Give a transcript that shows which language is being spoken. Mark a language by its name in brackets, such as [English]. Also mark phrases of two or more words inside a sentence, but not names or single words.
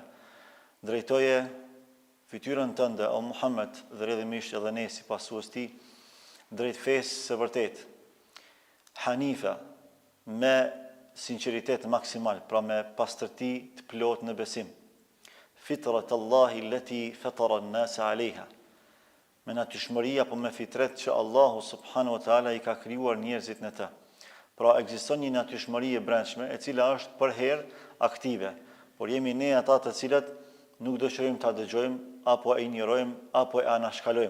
[Albanian] Drejtoje fytyrën tënde, o Muhammed, dhe rrjedhimisht edhe ne si pasues ti, drejt fesë së vërtet. Hanifa, me sinqeritet maksimal, pra me pastërti të plot në besim. [Arabic] فطرت الله التي فطر الناس عليها. [Albanian] Me natyrshmëri apo me fitret që Allahu [Arabic] سبحانه وتعالى [Albanian] i ka krijuar njerëzit në të. Pra ekziston një natyrshmëri e brendshme e cila është përherë aktive, por jemi ne ata të cilët nuk dëshirojmë ta dëgjojmë apo e injorojmë apo e anashkalojmë.